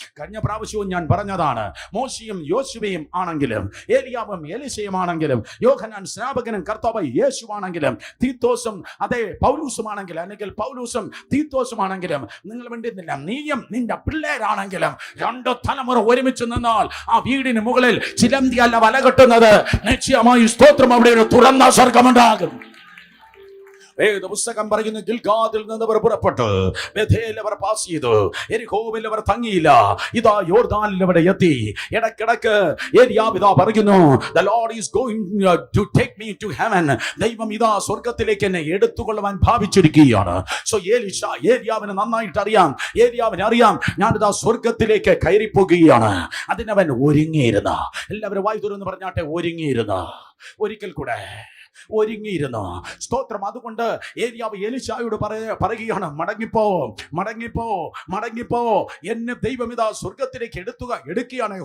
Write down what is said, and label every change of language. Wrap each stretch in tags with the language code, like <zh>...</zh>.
<ml>കഴിഞ്ഞ പ്രാവശ്യവും ഞാൻ പറഞ്ഞതാണ്, മോശയും യോശുവയും ആണെങ്കിലും, ഏലിയാവും എലീശയും ആണെങ്കിലും, യോഹന്നാൻ സ്നാപകനും കർത്താവ് യേശുവാണെങ്കിലും, തീത്തോസും അതേ പൗലൂസുമാണെങ്കിലും, അല്ലെങ്കിൽ പൗലൂസും തീത്തോസുമാണെങ്കിലും, നിങ്ങൾ വേണ്ടിയിരുന്നില്ല, നീയും നിന്റെ പിള്ളേരാണെങ്കിലും, 2 തലമുറ ഒരുമിച്ച് നിന്നാൽ ആ വീടിന് മുകളിൽ ചിലന്തി അല്ല വല കെട്ടുന്നത്, നിശ്ചയമായി സ്തോത്രം അവിടെ ഒരു തുറന്ന സ്വർഗമുണ്ടാകും. പുസ്തകം പറയുന്നു, ഗിൽഗാദിൽ നിന്ന് അവർ പുറപ്പെട്ടു, ബേഥേൽ അവർ പാസ് ചെയ്തു, യെരിഹോവിൽ അവർ തങ്ങിയില്ല, ഇതാ യോർദാനിൽ അവർ എത്തി. ഇടക്കിടക്ക് ഏലിയാവ് ഇതാ പറയുന്നു,</ml> <en>the Lord is going to take me to heaven.</en> <ml>ദൈവം ഇതാ സ്വർഗത്തിലേക്ക് എന്നെ എടുത്തുകൊള്ളുവാൻ ഭാവിച്ചിരിക്കുകയാണ്. സോ ഏലിയാവിന് നന്നായിട്ട് അറിയാം, ഏലിയാവിന് അറിയാം, ഞാനിതാ സ്വർഗത്തിലേക്ക് കയറിപ്പോകുകയാണ്. അതിനവൻ ഒരുങ്ങിയിരുന്ന. എല്ലാവരും വായി തുറന്ന് പറഞ്ഞാട്ടെ, ഒരുങ്ങിയിരുന്ന. ഒരിക്കൽ കൂടെ, ഒരുങ്ങിയിരുന്നു. സ്തോത്രം. അതുകൊണ്ട് ഏലിയാവ് എലീശായോട് പറയുകയാണ്, മടങ്ങിപ്പോ, മടങ്ങിപ്പോ, മടങ്ങിപ്പോ, എന്നെ ദൈവം ഇതാ സ്വർഗത്തിലേക്ക് എടുക്കുകയാണ്.</ml>